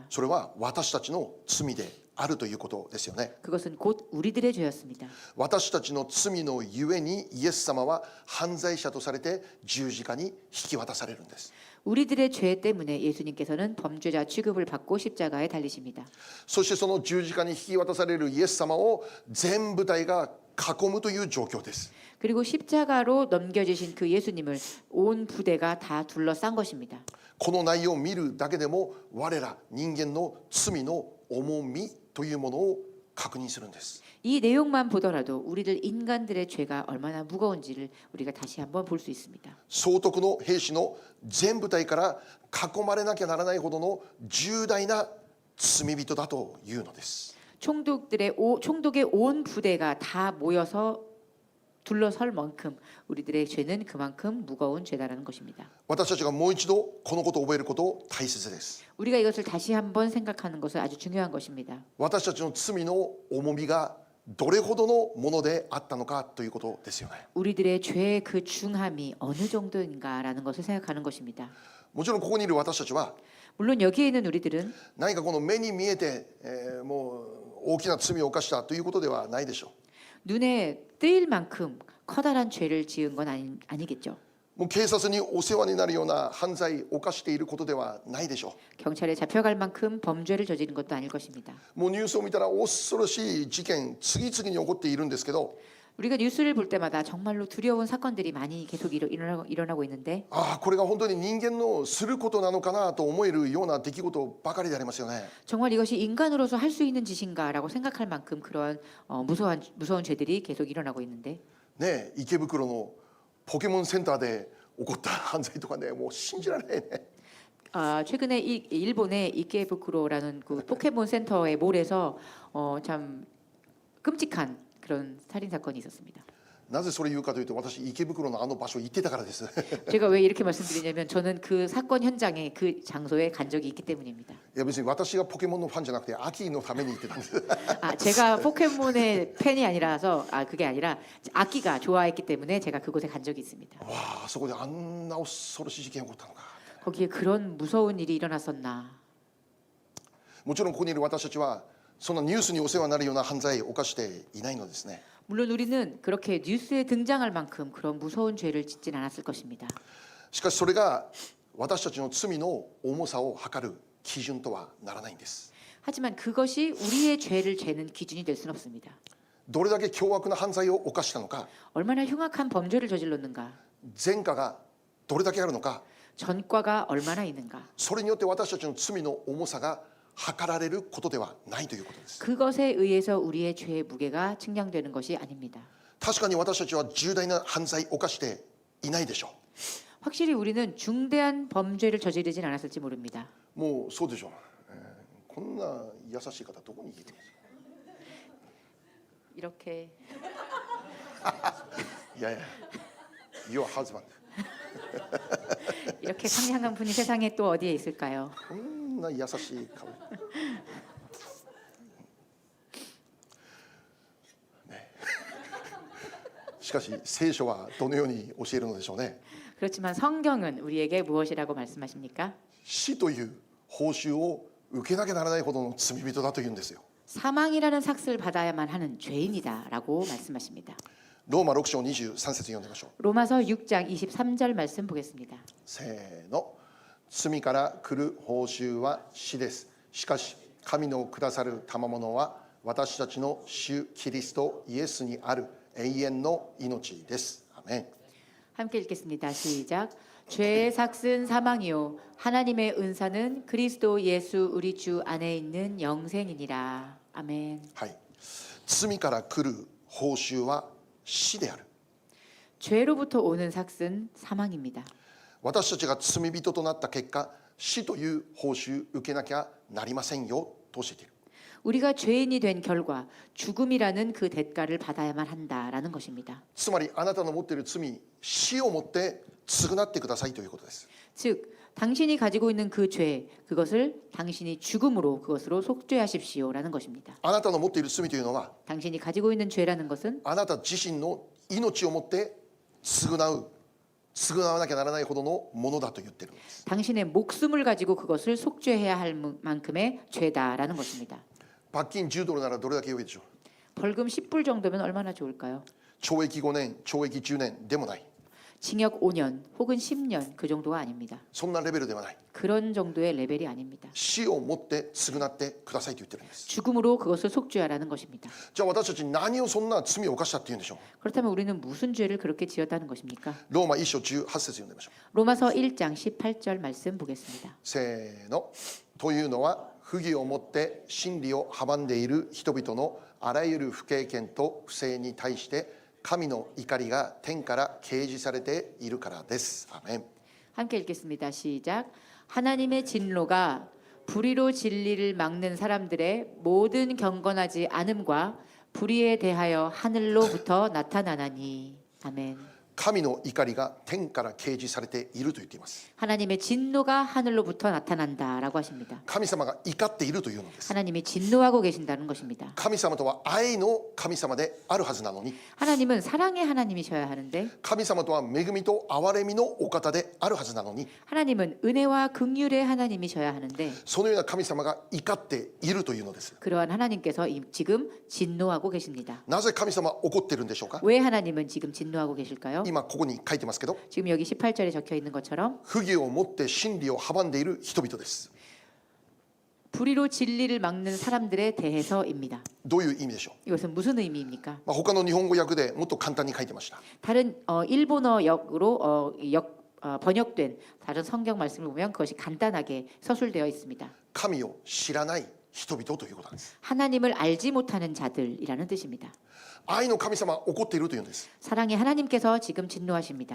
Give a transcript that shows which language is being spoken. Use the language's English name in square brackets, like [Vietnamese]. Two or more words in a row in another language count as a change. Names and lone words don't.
[Japanese] それは私たちの罪であるということですよね。 [Korean] 그것은 곧 우리들의 죄였습니다. [Japanese] 私たちの罪のゆえにイエス様は犯罪者とされて十字架に引き渡されるんです。 [Korean] 우리들의 죄 때문에 예수님께서는 범죄자 취급을 받고 십자가에 달리십니다. [Japanese] そしてその十字架に引き渡されるイエス様を全部隊が囲むという状況です。 [Korean] 그리고 십자가로 넘겨지신 그 예수님을 온 부대가 다 둘러싼 것입니다. [Japanese] この内容を見るだけでも我ら人間の罪の重みというものを確認するんです。 [Korean] 이 내용만 보더라도 우리들 인간들의 죄가 얼마나 무거운지를 우리가 다시 한번 볼 수 있습니다. [Japanese] 総督の兵士の全部隊から囲まれなきゃならないほどの重大な罪人だというのです。 [Korean] 총독의 온 부대가 다 모여서 둘러설 만큼 우리들의 죄는 그만큼 무거운 죄다라는 것입니다. [Japanese] 私たちがもう一度このことを覚えること大切です。 [Korean] 우리가 이것을 다시 한번 생각하는 것은 아주 중요한 것입니다. [Japanese] 私たちの罪の重みがどれほどのものであったのかということですよね。 [Korean] 우리들의 죄의 그 중함이 어느 정도인가라는 것을 생각하는 것입니다. [Japanese] もちろんここにいる私たちは [Korean] 물론 여기에 있는 우리들은 [Japanese] 何かこの目に見えて、もう大きな罪を犯したということではないでしょ [Korean] 눈에 띄일 만큼 커다란 죄를 지은 건 아니겠죠. [Japanese] う。もう警察にお世話になるような犯罪を犯していることではないでしょ [Korean] 경찰에 잡혀갈 만큼 범죄를 저지른 것도 아닐 것입니다. [Japanese] う。もうニュースを見たら恐ろしい事件次々に起こっているんですけど、 [Korean] 우리가 뉴스를 볼 때마다 정말로 두려운 사건들이 많이 계속 일어나고 있는데 [Japanese] ああこれが本当に人間のすることなのかなと思えるような出来事ばかりでありますよね。 [Korean] 정말 이것이 인간으로서 할 수 있는 짓인가라고 생각할 만큼 그러한 무서운 죄들이 계속 일어나고 있는데 [Japanese] ねえ池袋のポケモンセンターで起こった犯罪とかね、もう信じられないね。 [Korean] 최근에 일본의 이케부쿠로라는 그 포켓몬 센터의 몰에서 참 끔찍한 그런 살인 사건이 있었습니다. [Japanese] なぜそれ言うかというと、私池袋のあの場所行ってたからです。 [Korean] 제가 왜 이렇게 말씀드리냐면 저는 그 사건 현장에 그 장소에 간 적이 있기 때문입니다. [Japanese] いや別に私がポケモンのファンじゃなくて秋のために行ってたんです。 [Korean] 제가 포켓몬의 팬이 아니라서 그게 아니라 아키가 좋아했기 때문에 제가 그곳에 간 적이 있습니다. [Japanese] わあそこであんな恐ろしい事件起こったのか。 [Korean] 거기에 그런 무서운 일이 일어났었나. [Japanese] もちろんここにいる私たちはそんなニュースにお世話になるような犯罪を犯していないのですね。 [Korean] 물론 우리는 그렇게 뉴스에 등장할 만큼 그런 무서운 죄를 짓진 않았을 것입니다. [Japanese] しかしそれが私たちの罪の重さを測る基準とはならないんです。 [Korean] 하지만 그것이 우리의 죄를 재는 기준이 될 수는 없습니다. [Japanese] どれだけ凶悪な犯罪を犯したのか、 [Korean] 얼마나 흉악한 범죄를 저질렀는가, [Japanese] 前科がどれだけあるのか、 [Korean] 전과가 얼마나 있는가. [Japanese] それによって私たちの罪の重さが測られることではないということです。 [Korean] 그것에 의해서 우리의 죄의 무게가 측량되는 것이 아닙니다. [Japanese] 確かに私たちは重大な犯罪を犯していないでしょ [Korean] 확실히 우리는 중대한 범죄를 저지르진 않았을지 모릅니다. [Japanese] う。もうそうでしょう。こんな優しい方どこにいるんですか。 [Korean] 이렇게 [Japanese] いやいや、 [English] Your husband。 [Korean] 이렇게 상냥한 분이 세상에 또 어디에 있을까요? [Japanese] こんな優しい顔。ね、しかし聖書はどのように教えるのでしょうね。 [Korean] 그렇지만 성경은 우리에게 무엇이라고 말씀하십니까? [Japanese] 死という報酬を受けなきゃならないほどの罪人だというんですよ。 [Korean] 사망이라는 삭스를 받아야만 하는 죄인이다라고 말씀하십니다. [Japanese] ローマ6章23節読んでみましょう。 [Korean] 로마서 6장 23절 말씀 보겠습니다. [Japanese] せーの。罪から来る報酬は死です。しかし神のくださる賜物は私たちの主キリストイエスにある永遠の命です。アメン。 [Korean] 함께 읽겠습니다. 시작. 죄의 삭은 사망이요 하나님의 은사는 그리스도 예수 우리 주 안에 있는 영생이니라. 아멘. [Japanese] はい。罪から来る報酬は死である。 [Korean] 죄로부터 오는 삭은 사망입니다. [Japanese] 私たちが罪人となった結果、死という報酬受けなきゃなりませんよと教えている。 [Korean] 우리가 죄인이 된 결과 죽음이라는 그 대가를 받아야만 한다라는 것입니다. [Japanese] つまりあなたの持っている罪、死をもって償ってくださいということです。 [Korean] 즉 당신이 가지고 있는 그 죄, 그것을 당신이 죽음으로 그것으로 속죄하십시오라는 것입니다. [Japanese] あなたの持っている罪というのは、 [Korean] 당신이 가지고 있는 죄라는 것은 [Japanese] あなた自身の命をもって償わなきゃならないほどのものだと言ってるんです。 [Korean] 당신의 목숨을 가지고 그것을 속죄해야 할 만큼의 죄다라는 것입니다. [Japanese] 罰金10ドルならどれだけ良いでしょう。 [Korean] 벌금 10불 정도면 얼마나 좋을까요? [Japanese] 懲役5年、懲役10年でもない。 [Korean] 징역 5년 혹은 10년 그 정도가 아닙니다. [Japanese] そんなレベルではない。 [Korean] 그런 정도의 레벨이 아닙니다. [Japanese] 死をもって償ってくださいと言ってるんです。 [Korean] 죽음으로 그것을 속죄하라는 것입니다. [Japanese] じゃあ私たち何をそんな罪を犯したっていうんでしょう。 [Korean] 그렇다면 우리는 무슨 죄를 그렇게 지었다는 것입니까? [Japanese] ローマ1章18節読んでみましょう。 [Korean] 로마서 1장 18절 말씀 보겠습니다. [Japanese] せーの。というのは不義をもって真理を阻んでいる人々のあらゆる不経験と不正に対して神の怒りが天から掲示されているからです。アメン。 [Korean] 함께 읽겠습니다. 시작. 하나님의 진노가 불의로 진리를 막는 사람들의 모든 경건하지 않음과 불의에 대하여 하늘로부터 나타나나니. 아멘. [Japanese] 神の怒りが天から掲示されていると言っています。 [Korean] 하나님의 진노가 하늘로부터 나타난다라고 하십니다. [Japanese] 神様が怒っているというのです。 [Korean] 하나님이 진노하고 계신다는 것입니다. [Japanese] 神様とは愛の神様であるはずなのに、 [Korean] 하나님은 사랑의 하나님이셔야 하는데 [Japanese] 神様とは恵みと憐れみのお方であるはずなのに、 [Korean] 하나님은 은혜와 긍휼의 하나님이셔야 하는데 [Japanese] そのような神様が怒っているというのです。 [Korean] 그러한 하나님께서 지금 진노하고 계십니다. [Japanese] なぜ神様は怒っているんでしょうか。 [Korean] 왜 하나님은 지금 진노하고 계실까요? [Japanese] 今ここに書いてますけど、 [Korean] 지금 여기 18절에 적혀 있는 것처럼 [Japanese] 不義をもって真理を阻んでいる人々です。 [Korean] 불의로 진리를 막는 사람들에 대해서입니다. [Japanese] どういう意味でしょう。 [Korean] 이것은 무슨 의미입니까? [Japanese] 他の日本語訳でもっと簡単に書いてました。 [Korean] 다른 일본어역으로 번역된 다른 성경 말씀을 보면 그것이 간단하게 서술되어 있습니다. [Japanese] 神を知らない人々ということなんです。 [Korean] 하나님을 알지 못하는 자들이라는 뜻입니다. [Japanese] 愛の神様は怒っているというんです。 [Korean] 사랑의 하나님께서 지금 진노하십니다.